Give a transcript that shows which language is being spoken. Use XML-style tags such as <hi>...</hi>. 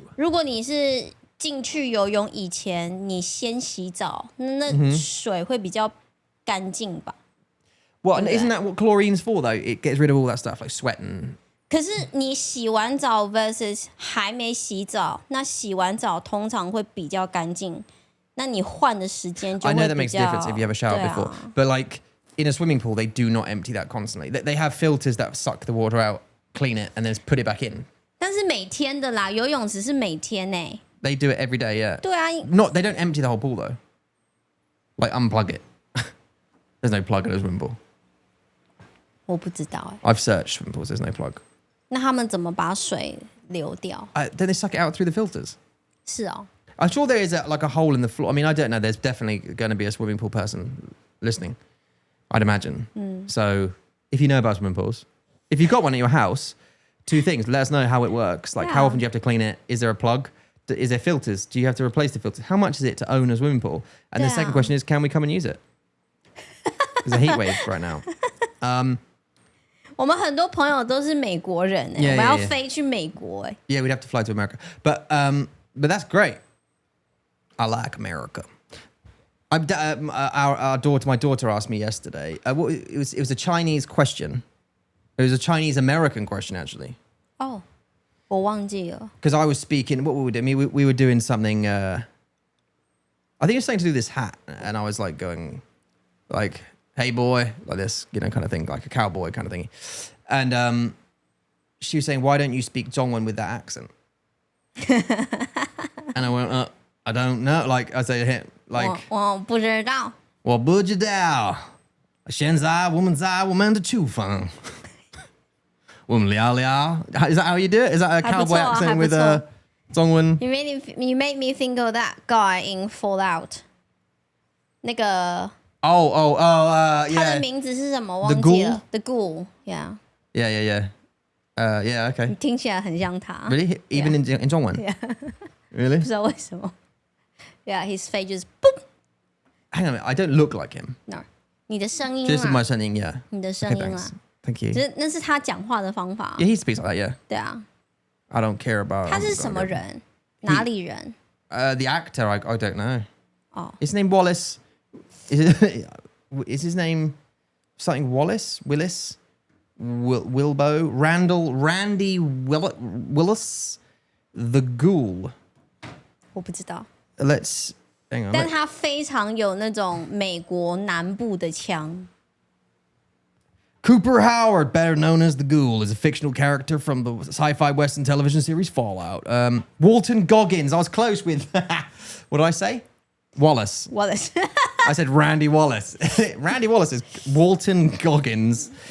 <zh>如果你是进去游泳以前，你先洗澡，那水会比较干净吧？</zh> <en>Well, and isn't that what chlorine's for though? It gets rid of all that stuff like sweat and.</en> <zh>可是你洗完澡</zh> <en>versus</en> <zh>还没洗澡，那洗完澡通常会比较干净，那你换的时间就会</zh> <en>I</en> <zh>比较。</zh> <en>know that makes a difference if you have a shower before, but like in a swimming pool, they do not empty that constantly. They have filters that suck the water out, clean it, and then put it back in.</en> <zh>但是每天的啦，游泳池是每天欸。</zh> <en>They do it every day, yeah.</en> <zh>对啊，</zh> <en>They don't empty the whole pool though. Like unplug it. There's no plug in a swimming pool.</en> <zh>我不知道欸。</zh> <en>I've searched swimming pools. There's no plug.</en> <zh>那他们怎么把水流掉？</zh> <en>Then they suck it out through the filters.</en> <zh>是哦。</zh> <en>I'm sure there is like a hole in the floor. I mean, I don't know. There's definitely going to be a swimming pool person listening, I'd imagine. So if you know about swimming pools, if you've got one at your house, 2 things. Let us know how it works. Like how often do you have to clean it? Is there a plug? Is there filters? Do you have to replace the filters? How much is it to own a swimming pool? And the second question is, can we come and use it? There's a heat wave right now.</en> <zh>我们很多朋友都是美国人欸，</zh> <en>Yeah,</en> <zh>我们要</zh> <en>yeah, yeah.</en> <zh>飞去美国欸。</zh> <en>Yeah, we'd have to fly to America. But that's great. I like America. My daughter asked me yesterday. It was a Chinese question. It was a Chinese American question actually.</en> <zh>哦，我忘记了。</zh> <en>Because I was speaking. What were we doing? We were doing something. I think it was something to do with this hat, and I was like going, like, "Hey boy," like this, kind of thing, like a cowboy kind of thing. And she was saying, "Why don't you speak Zhongwen with that accent?" And I went, "I don't know." Like I said, like,</en> <zh>我不知道。我不知道，现在我们在我们的厨房，我们聊聊。</zh> <en>Is that how you do it? Is that a cowboy accent with a Zhongwen? You made me think of that guy in Fallout。</en> <zh>那个</zh> <en>yeah.</en> <zh>他的名字是什么？忘记了。The Ghoul. Yeah.</zh> <en>Yeah. Yeah, okay.</en> <zh>听起来很像他。</zh> <en>Really? Even in Zhongwen? Yeah. Really?</en> <zh>不知道为什么。</zh> <en>Yeah, his face just boop. Hang on a minute, I don't look like him. No.</en> <zh>你的声音</zh> <en>Just in 啊 my，</en> <zh>声音,</zh> <en>yeah.</en> <zh>你的声</zh> <en>Okay,</en> <zh>音</zh> <en>thanks. 啊， Thank you.</en> <zh>那是他讲话的方法。</zh> <en>Yeah, he speaks like that, yeah.</en> <zh>对啊，</zh> <en>I don't care about...</en> <zh>他是什么人？哪里人？</zh> <en>The actor, I don't know.</en> <zh>哦，</zh> <en>His name Wallace. Is his name something Wallace? Willis? Wilbo? Randy Willis? The Ghoul.</en> <zh>我不知道。</zh> <en>Let's... Hang on.</en> <zh>但他非常有那种美国南部的腔。</zh> <en>Cooper Howard, better known as the Ghoul, is a fictional character from the sci-fi Western television series Fallout. Walton Goggins. I was close with... What did I say? Wallace. Wallace. I said Randy Wallace. Randy Wallace is Walton Goggins.</en>